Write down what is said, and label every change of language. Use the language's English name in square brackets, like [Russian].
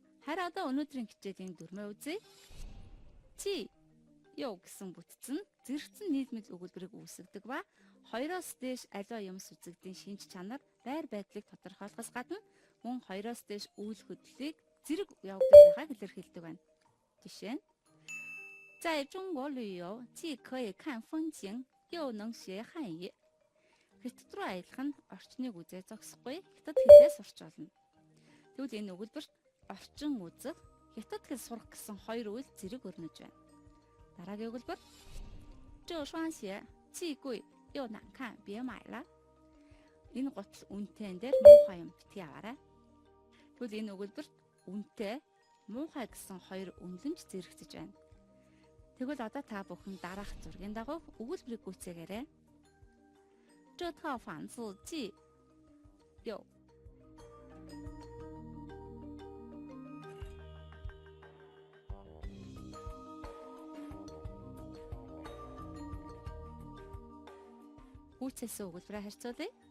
[Mongolian] Харин одоо өнөөдрийн хичээлийн дүрмээ үзье. Чи ёо гэсэн бүтцэн зэрэгцэн нийлмэл өгүүлбэрийг үүсгэдэг ба хоёроос дээш аливаа юмс үзэгдийн шинж чанар, байр байдлыг тодорхойлохоос гадна мөн хоёроос дээш үйл хөдлөлийг зэрэг явагдаж байгааг илэрхийлдэг байна. Жишээ нь [Chinese] 在中国旅游既可以看风景又能学汉语. [Mongolian] Хятад руу аялах нь орчныг үзээ зогсохгүй хятад хэлээ сурч болно. Тэгвэл энэ өгүүлбэрт орчин үзэх, хятад хэл сурах гэсэн хоёр үйл зэрэг өрнөж байна. Дараагийн өгүүлбэр [Chinese] 这双鞋既贵又难看，别买了. [Mongolian] Энэ гутал үнэтэй дээр муухай юм бити аваарай. Тэгвэл энэ өгүүлбэрт үнэтэй, муухай гэсэн хоёр үнэлэмж зэрэгцэж байна. Тэгвэл одоо та бүхэн дараах зургийн дагуу өгүүлбэрийг гүйцээгээрэй. [Chinese] 这套房子既有 [Mongolian] Гүйцэлсэн өгүүлбэрээ харьцуулъя.